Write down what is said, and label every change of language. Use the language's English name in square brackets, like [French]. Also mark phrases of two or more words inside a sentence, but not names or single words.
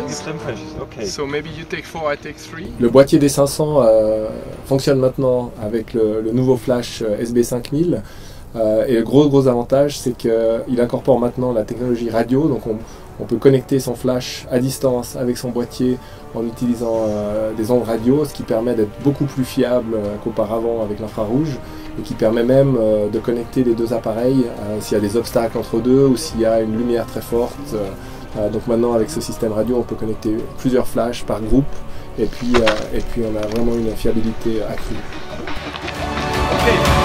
[English] 7 flashes, okay. So maybe you take 4, I take 3. [French] Le boîtier des 500 fonctionne maintenant avec le nouveau flash SB5000. Et le gros avantage, c'est qu'il incorpore maintenant la technologie radio. Donc on peut connecter son flash à distance avec son boîtier en utilisant des ondes radio, ce qui permet d'être beaucoup plus fiable qu'auparavant avec l'infrarouge et qui permet même de connecter les deux appareils s'il y a des obstacles entre deux ou s'il y a une lumière très forte. Donc maintenant avec ce système radio on peut connecter plusieurs flashs par groupe et puis on a vraiment une fiabilité accrue. [English] Okay.